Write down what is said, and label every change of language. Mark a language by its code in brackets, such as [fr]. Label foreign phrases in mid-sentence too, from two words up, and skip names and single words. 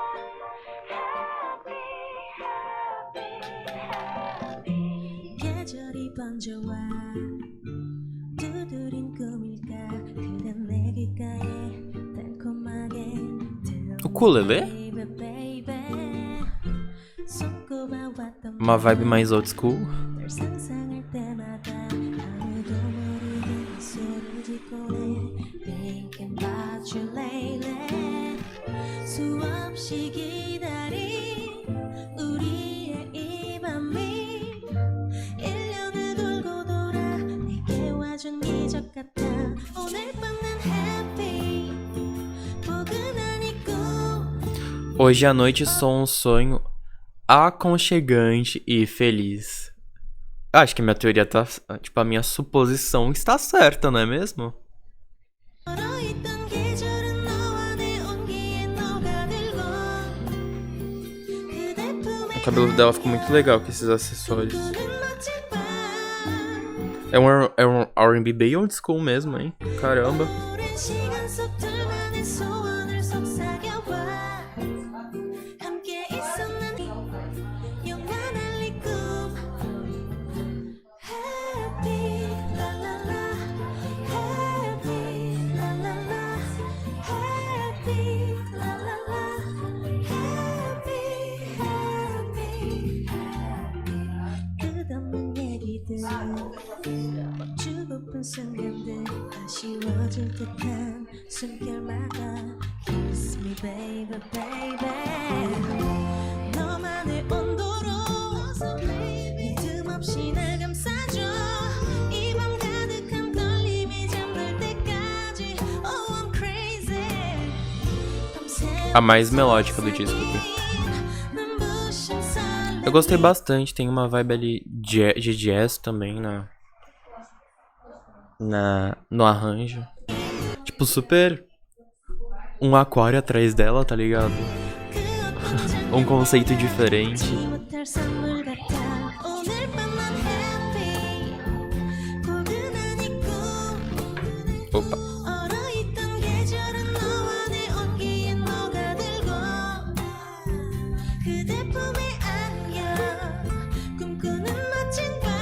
[ko] 계절이 소리 번져와 두드린 꿈일까 그댄 내 귓가에 달콤하게 [pt] Ukulele? [en] baby, baby. [ko] 손꼽아왔던 [pt] Uma vibe mais [en] old school. [ko] 널 상상할 때마다 아무도 모르게 미소를 짓고네 [en] Thinking about you lately [ko] 수없이 기다린 우리의 이 밤이 1년을 돌고 돌아 내게 와준 기적 같아 오늘 밤은 happy 포근한 이 꿈 [pt] Hoje à noite sou um sonho aconchegante e feliz. Acho que minha teoria tá. Tipo, a minha suposição está certa, não é mesmo? [ko] 얼어있던 계절은 너와 내 온기에 녹아들고 그대 품에 [pt] O cabelo dela ficou muito legal com esses acessórios. [ko] 꿈꾸는 멋진 밤 [pt] É um R&B bem [en] old school [pt] mesmo, hein? Caramba. [ko] 오랜 시간 속 둘만의 소원을 속삭여봐 함께 있었는 영원한 이 꿈 [en] Happy la la la Happy la la la Happy la la la Happy happy [ko] 끝없는 얘기들 멈추고픈 순간들 아쉬워질 듯한 숨결마다 [en] Kiss me baby baby [ko] 너만의 온도로 믿음 없이 날 감싸줘 이 밤 가득한 떨림이 잠들 때까지 [en] Oh I'm crazy [pt] A mais melódica do disco aqui. Eu gostei bastante, tem uma vibe ali de jazz também no arranjo. Tipo, super um aquário atrás dela, tá ligado? Um conceito diferente. [ko] 못할 선물 같아 오늘 밤만 happy 포근한 이 꿈 [pt] Opa. [ko] 얼어있던 계절은 너와 내 온기에 녹아들고 그대 품에 안겨 꿈꾸는 멋진